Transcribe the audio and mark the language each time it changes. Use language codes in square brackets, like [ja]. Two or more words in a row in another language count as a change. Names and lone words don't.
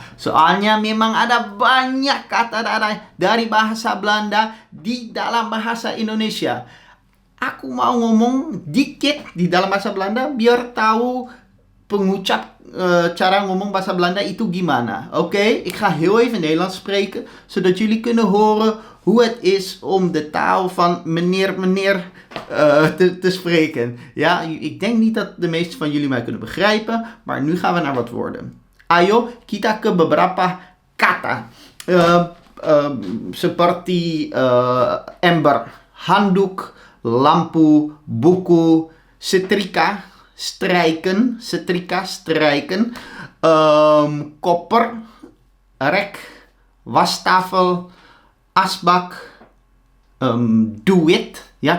[id] Soalnya memang ada banyak kata dari bahasa Belanda di dalam bahasa Indonesia. Aku mau ngomong dikit di dalam bahasa Belanda biar tahu pengucap cara ngomong bahasa Belanda itu gimana. [nl] Oké, ik ga heel even Nederlands spreken, zodat jullie kunnen horen hoe het is om de taal van meneer te spreken. Ja, ik denk niet dat de meesten van jullie mij kunnen begrijpen, maar nu gaan we naar wat woorden. [id] Ayo, kita ke beberapa kata. Seperti ember, handuk, lampu, buku, setrika, strijken, koper, rek, wastafel, asbak, duit, ya.